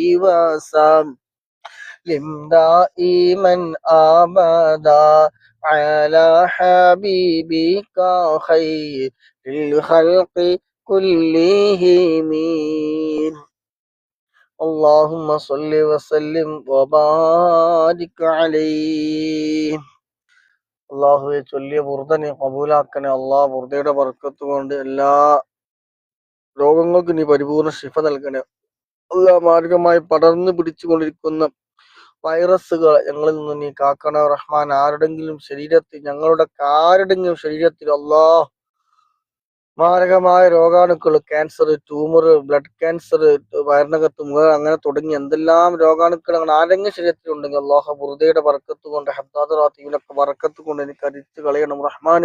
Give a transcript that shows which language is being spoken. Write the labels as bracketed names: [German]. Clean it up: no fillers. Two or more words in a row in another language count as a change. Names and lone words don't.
[Arabic] وسلم دائما أبدا على حبيبك خير الخلق كلهم اللهم صل وسلم وبارك عليه [Malayalam] അള്ളാഹുവെ ചൊല്ലിയ ബുർദ നീ കബൂലാക്കണേ അള്ളാഹ്. ബുർദയുടെ ബർക്കത്ത് കൊണ്ട് എല്ലാ രോഗങ്ങൾക്കും നീ പരിപൂർണ ശിഫ നൽകണേ അള്ളാഹ്. മാർഗമായി പടർന്നു പിടിച്ചുകൊണ്ടിരിക്കുന്ന വൈറസുകൾ ഞങ്ങളിൽ നിന്ന് നീ കാക്കണേ റഹ്മാൻ. ഞങ്ങളുടെ ആരുടെങ്കിലും ശരീരത്തിൽ അള്ളാഹ് മാരകമായ രോഗാണുക്കൾ, ക്യാൻസർ, ട്യൂമർ, ബ്ലഡ് ക്യാൻസർ, വയറിനകത്ത് അങ്ങനെ തുടങ്ങി എന്തെല്ലാം രോഗാണുക്കൾ അങ്ങനെ ആരെങ്കിലും ശരീരത്തിലുണ്ടെങ്കിൽ അള്ളാഹു ബുർദയുടെ ബർക്കത്ത് കൊണ്ട് ഹബ്ദാദറാത്തിനൊക്കെ ബർക്കത്ത് കൊണ്ട് എനിക്ക് അരിച്ചു കളയണം റഹ്മാനെ.